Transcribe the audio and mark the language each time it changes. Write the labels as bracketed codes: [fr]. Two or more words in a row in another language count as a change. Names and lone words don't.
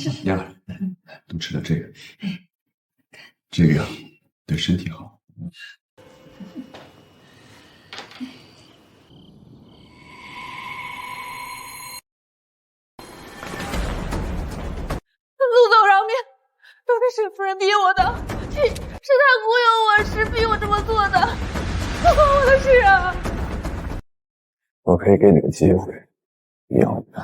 [zh] 嫣兒，多吃點這個，這個對身體好。陸總饒命，都是沈夫人逼我的，是她忽悠我，是逼我這麼做的，不關我的事啊！我可以給你個機會，你要嗎？